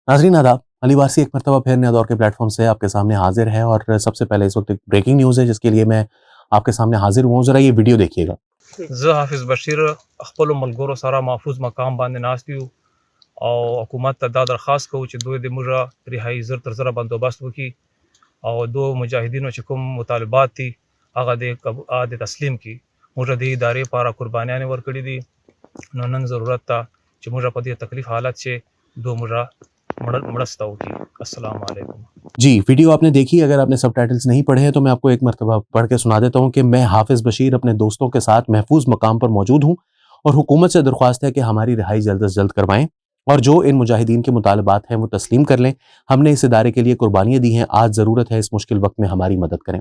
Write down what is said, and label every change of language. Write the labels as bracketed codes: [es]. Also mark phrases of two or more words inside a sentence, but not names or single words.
[ur] ناظرین آداب، علی وارثی ایک مرتبہ پھر نیا دور کے پلیٹ فارم سے آپ کے سامنے حاضر ہے اور سب سے پہلے اس وقت ایک [en] breaking news [ur] ہے جس کے لیے میں آپ کے سامنے حاضر ہوا ہوں. ذرا یہ ویڈیو دیکھیے گا. [ps] زه حافظ بشیر خپلو ملګرو سره محفوظ مقام باندې ناست یو او حکومت ته دا درخواست کوو چې دوی د موږ رهایي زر تر زره بندوبست وکړي او دو مجاهدینو چې کوم مطالبات دي هغه د تسلیم کړي. موږ د ادارې لپاره قربانیانې ورکړي دي، نو نن ضرورت ته چې موږ په دې تکلیف حالت چې دو موږ مرسته وکړي. [ar] السلام علیکم [ur] جی، ویڈیو آپ نے دیکھی. اگر آپ نے سب ٹائٹلز نہیں پڑھے ہیں تو میں آپ کو ایک مرتبہ پڑھ کے سنا دیتا ہوں کہ میں حافظ بشیر اپنے دوستوں کے ساتھ محفوظ مقام پر موجود ہوں اور حکومت سے درخواست ہے کہ ہماری رہائی جلد سے جلد کروائیں اور جو ان مجاہدین کے مطالبات ہیں وہ تسلیم کر لیں. ہم نے اس ادارے کے لیے قربانیاں دی ہیں، آج ضرورت ہے اس مشکل وقت میں ہماری مدد کریں.